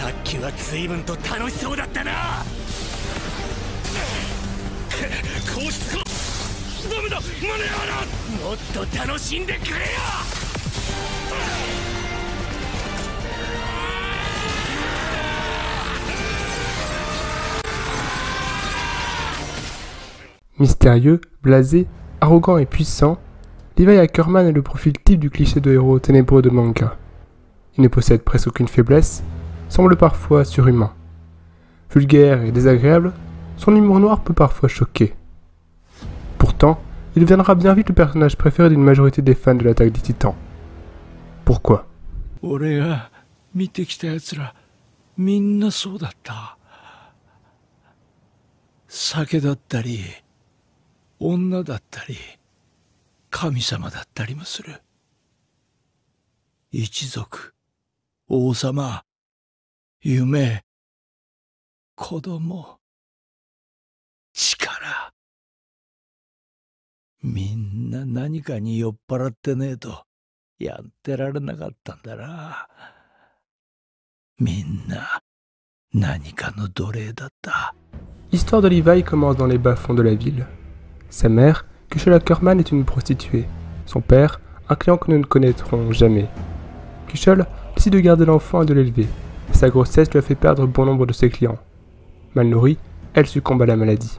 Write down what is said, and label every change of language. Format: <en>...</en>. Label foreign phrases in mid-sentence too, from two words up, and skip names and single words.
<ja>時は随分と楽しそうだったな。こうしつこダメだマネアラ、もっと楽しんでくれよ。</ja> <fr>Mystérieux, blasé, arrogant et puissant, Levi Ackerman est le profil type du cliché de héros ténébreux de manga. Il ne possède presque aucune faiblesse, semble parfois surhumain. Vulgaire et désagréable, son humour noir peut parfois choquer. Pourtant, il deviendra bien vite le personnage préféré d'une majorité des fans de l'attaque des Titans. Pourquoi?</fr> <ja>俺が見てきた奴らみんなそうだった。酒だったり女だったり神様だったりもする。一族、王様、夢、子供、力。みんな何かに酔っ払ってねえとやってられなかったんだな。みんな何かの奴隷だった。</ja> <fr>L'histoire de Levi commence dans les bas-fonds de la ville. Sa mère, Kushel Ackerman, est une prostituée. Son père, un client que nous ne connaîtrons jamais. Kushel décide de garder l'enfant et de l'élever. Sa grossesse lui a fait perdre bon nombre de ses clients. Mal nourrie, elle succombe à la maladie.</fr>